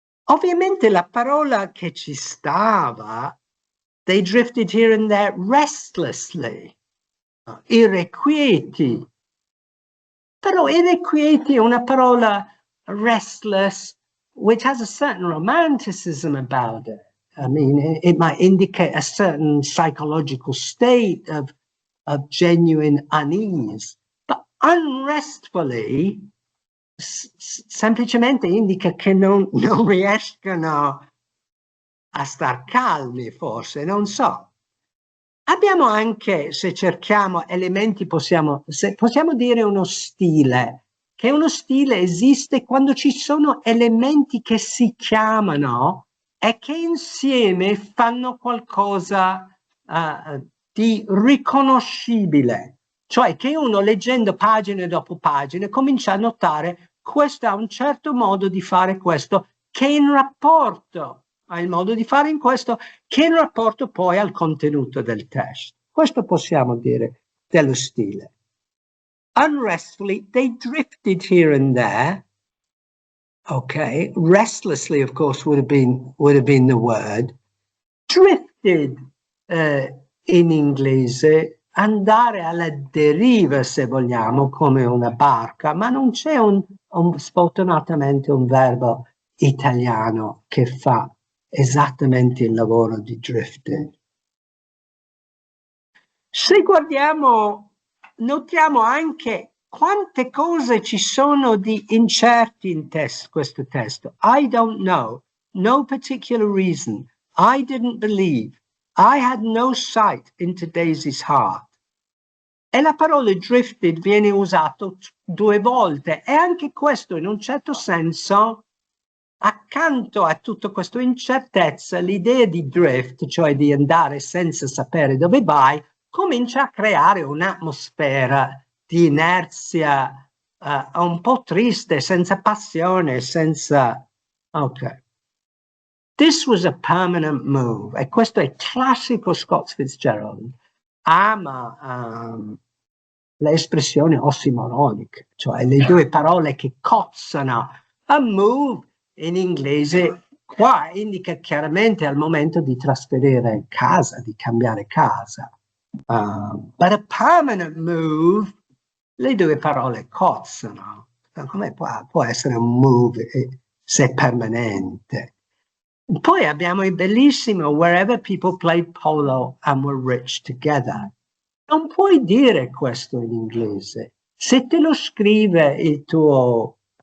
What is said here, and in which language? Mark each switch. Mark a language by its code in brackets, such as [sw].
[it] Ovviamente la parola che ci stava, [en] they drifted here and there restlessly, [it] irrequieti. Però irrequieti è una parola [en] restless, which has a certain romanticism about it. I mean, it might indicate a certain psychological state of genuine unease. But unrestfully [it] semplicemente indica che non riescono a star calmi, forse, non so. Abbiamo anche, se cerchiamo elementi, possiamo dire uno stile, che uno stile esiste quando ci sono elementi che si chiamano e che insieme fanno qualcosa di riconoscibile. Cioè che uno leggendo pagine dopo pagine comincia a notare questo ha un certo modo di fare questo, che in rapporto ha il modo di fare in questo, che in rapporto poi al contenuto del testo. Questo possiamo dire dello stile. [en] Unrestfully, they drifted here and there. Okay, restlessly, of course, would have been the word. [it] Drifted in inglese, andare alla deriva, se vogliamo, come una barca, ma non c'è sfortunatamente un verbo italiano che fa esattamente il lavoro di drifting. Se guardiamo, notiamo anche quante cose ci sono di incerti in questo testo. [en] I don't know, no particular reason, I didn't believe, I had no sight into Daisy's heart. [it] E la parola drifted viene usato 2 volte e anche questo in un certo senso, accanto a tutta questa incertezza, l'idea di drift, cioè di andare senza sapere dove vai, comincia a creare un'atmosfera di inerzia un po' triste, senza passione, senza... Ok. [en] This was a permanent move, [it] e questo è classico Scott Fitzgerald. Ama le espressioni ossimoroniche, cioè le 2 parole che cozzano. A move in inglese qua indica chiaramente al momento di trasferire casa, di cambiare casa. [en] But a permanent move, [it] le 2 parole cozzano. Come può essere un move se è permanente? Poi abbiamo il bellissimo [en] wherever people played polo and were rich together. [it] Non puoi dire questo in inglese. Se te lo scrive il tuo